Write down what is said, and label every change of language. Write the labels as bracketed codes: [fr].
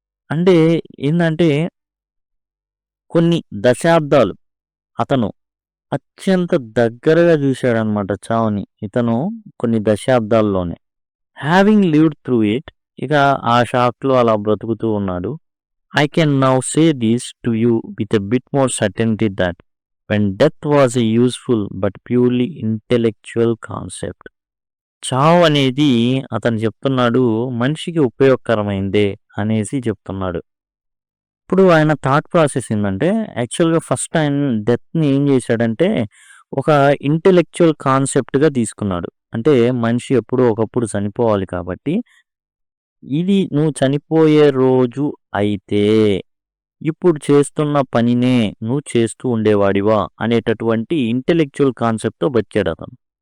[te] అంటే ఏందంటే కొన్ని దశాబ్దాలు అతను అత్యంత దగ్గరగా చూశాడనమాట చావుని. ఇతను కొన్ని దశాబ్దాల్లోనే. [en] having lived through it, [te] ఇక ఆ షాక్‌లో అలా బ్రతుకుతూ ఉన్నాడు. [en] I can now say this to you with a bit more certainty that when death was a useful but purely intellectual concept. [te] చావు అనేది అతను చెప్తున్నాడు మనిషికి ఉపయోగకరమైందే అనేసి చెప్తున్నాడు. ఇప్పుడు ఆయన థాట్ ప్రాసెస్ ఏందంటే యాక్చువల్‌గా ఫస్ట్ ఆయన డెత్‌ని ఏం చేశాడంటే ఒక ఇంటెలెక్చువల్ కాన్సెప్ట్‌గా తీసుకున్నాడు. అంటే మనిషి ఎప్పుడో ఒకప్పుడు చనిపోవాలి కాబట్టి ఇది నువ్వు చనిపోయే రోజు అయితే ఇప్పుడు చేస్తున్న పనినే నువ్వు చేస్తూ ఉండేవాడివా అనేటటువంటి ఇంటెలెక్చువల్ కాన్సెప్ట్‌తో బతికాడు అతను.